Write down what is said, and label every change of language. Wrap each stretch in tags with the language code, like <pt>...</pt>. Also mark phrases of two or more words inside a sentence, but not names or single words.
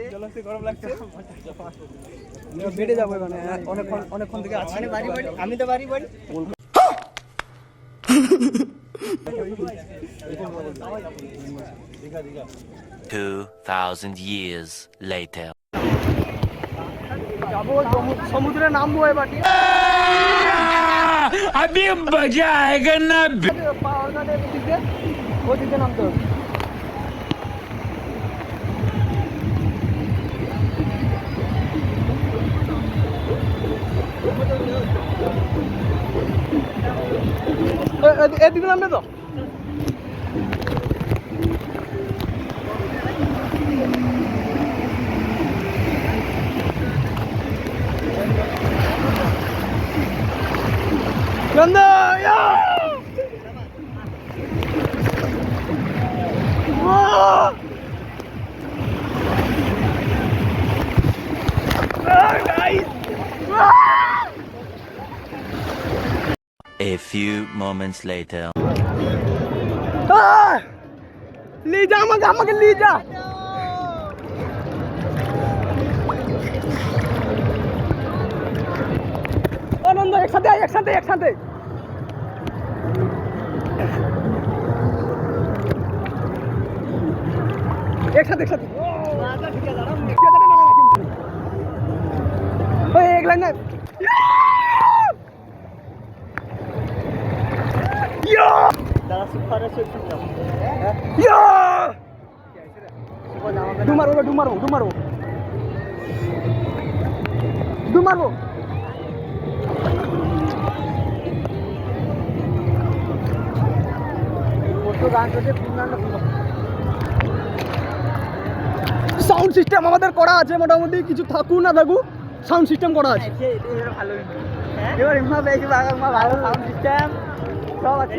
<bn>গরম লাগছে, বেড়ে যাবো এখানে অনেকক্ষণ থেকে আছি। আমি তো বাড়ি</bn> <en>2000 years later.</en> <bn>যাবো সমুদ্রে নামবো এবার, ঠিক আছে?</bn> <hi>अभी मजा आएगा ना।</hi> <bn>ওদিকে নামতে হবে। এদিকে নামবে তো?</bn> <en>Ganda! Yeah! Whoa! Oh, nice! A few moments later.</en> <hi>ले जा</hi> <bn>আমাকে</bn> <hi>ले जा।</hi> <bn>আনন্দ একসাথে একসাথে একসাথে। একসাথে একসাথে</bn> <hi>एक लाइन में डू मारो সাউন্ড সিস্টেম আমাদের করা আছে, মোটামুটি কিছু থাকুক না থাকুক সাউন্ড সিস্টেম করা আছে।</hi> <bn>ভালো এবার ইমা বেশি ভালো সাউন্ড সিস্টেম সব আছে।</bn>